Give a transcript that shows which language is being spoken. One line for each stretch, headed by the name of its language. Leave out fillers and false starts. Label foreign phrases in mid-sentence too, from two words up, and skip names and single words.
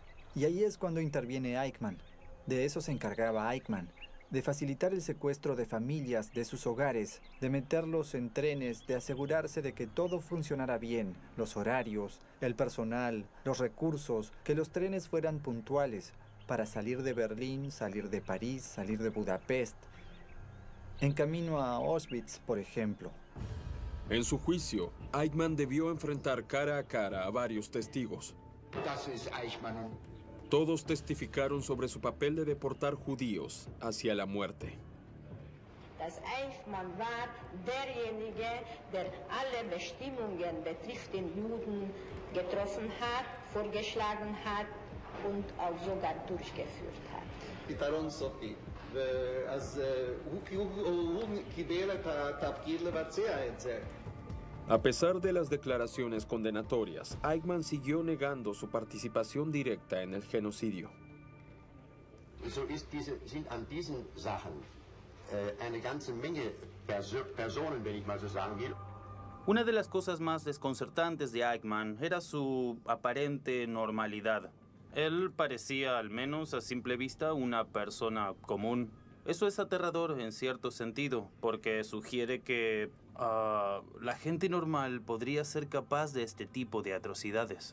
Spanish: Y ahí es cuando interviene Eichmann. De eso se encargaba Eichmann, de facilitar el secuestro de familias de sus hogares, de meterlos en trenes, de asegurarse de que todo funcionara bien, los horarios, el personal, los recursos, que los trenes fueran puntuales para salir de Berlín, salir de París, salir de Budapest, en camino a Auschwitz, por ejemplo. En su juicio, Eichmann debió enfrentar cara a cara a varios testigos. Todos testificaron sobre su papel de deportar judíos hacia la muerte.
German: Dass Eichmann war derjenige, der alle Bestimmungen betrifft den Juden getroffen hat, vorgeschlagen hat und auch sogar durchgeführt hat.
Hebrew: פתרון סופי. אז הוא קיבל את התפקיד לבצע את זה.
Spanish: A pesar de las declaraciones condenatorias, Eichmann siguió negando su participación directa en el genocidio.
German: Sind an diesen Sachen eine ganze Menge Personen, wenn ich mal so sagen will.
Spanish: Una de las cosas más desconcertantes de Eichmann era su aparente normalidad. Él parecía, al menos a simple vista, una persona común. Eso es aterrador en cierto sentido, porque sugiere que la gente normal podría ser capaz de este tipo de atrocidades.